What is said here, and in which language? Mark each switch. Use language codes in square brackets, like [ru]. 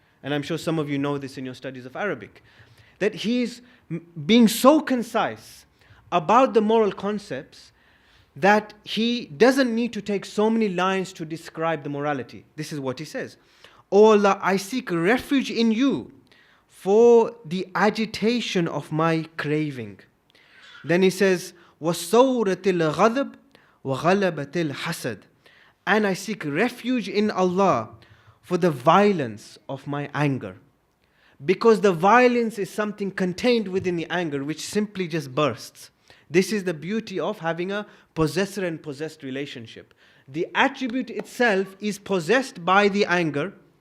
[en] And I'm sure some of you know this in your studies of Arabic, that he's being so concise about the moral concepts that he doesn't need to take so many lines to describe the morality. This is what he says. O Allah, I seek refuge in you for the agitation of my craving. Then he says, [ar] وَصَوْرَةِ الْغَضَبِ وَغَلَبَةِ الْحَسَدِ. [en] And I seek refuge in Allah for the violence of my anger. Because the violence is something contained within the anger which simply just bursts. This is the beauty of having a possessor and possessed relationship. The attribute itself is possessed by the anger.